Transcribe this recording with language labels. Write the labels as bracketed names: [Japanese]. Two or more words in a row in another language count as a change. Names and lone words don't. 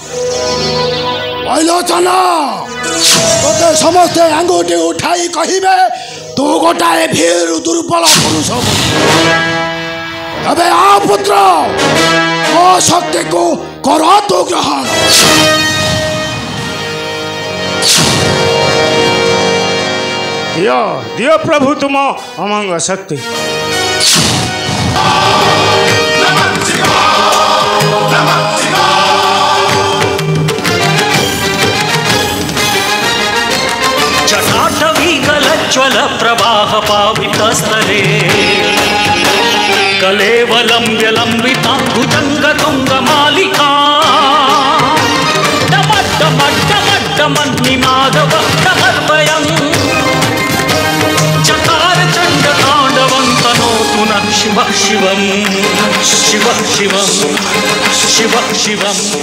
[Odia] ବୈଲୋଚନ ତୋତେ ସମସ୍ତେ ଆଙ୍ଗୁଠି ଉଠାଇ କହିବେ ତୁ ଗୋଟାଏ ଭୀରୁ ଦୁର୍ବଳ ପୁରୁଷ। ଏବେ ଆ ପୁତ୍ର ମୋ ଶକ୍ତିକୁ କର ତୁ ଗ୍ରହଣ। ଦିଅ ପ୍ରଭୁ ତୁମ ଅମଙ୍ଗ ଶକ୍ତି। [Sanskrit] जटाटवी कलज्ज्वल प्रवाह पावितस्थले कलेवलं व्यलम्बितां भुजङ्गतुङ्गमालिका डमड्डमड्डमड्डमन्निनादवड्डमर्वयम् चकारचण्डताण्डवं तनोतु नः शिवः शिवं शिवः शिवं शिवः शिवम्।